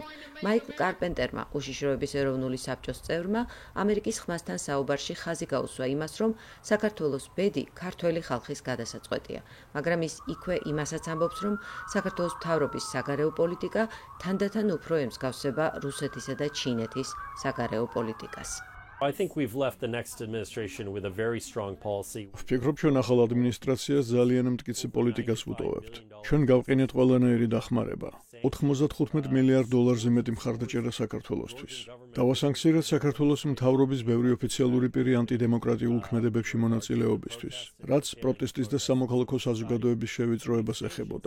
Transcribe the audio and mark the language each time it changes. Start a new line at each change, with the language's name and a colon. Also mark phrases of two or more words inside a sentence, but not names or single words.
Georgian: მაიკლ კარპენტერმა, უშიშროების ეროვნული საბჭოს წევრმა, ამერიკის ხმასთან საუბარში ხაზი გაუსვა იმას, რომ საქართველოს ბედი ქართველი ხალხის გადასაწყვეტია, მაგრამ ის იქვე იმასაც ამბობს, რომ საქართველოს მთავრობის საგარეო პოლიტიკა თანდათან უფრო ემსგავსება რუსეთისა და ჩინეთის საგარეო პოლიტიკას.
English: I think we've left the next administration with a very strong policy.
Georgian: ვფიქრობ, ჩვენ ახალ ადმინისტრაციას ძალიან მტკიცე პოლიტიკას ვუტოვებთ. ჩვენ გავყინეთ ყველანაირი დახმარება. 95 მილიარდ დოლარზე მეტი მხარდაჭერა საქართველოსთვის. დავასანქცირეთ საქართველოს მთავრობის ბევრი ოფიციალური პირი ანტიდემოკრატიულ ქმედებებში მონაწილეობისთვის, რაც პროტესტის და სამოქალაქო საზოგადოების შევიწროებას ეხებოდა.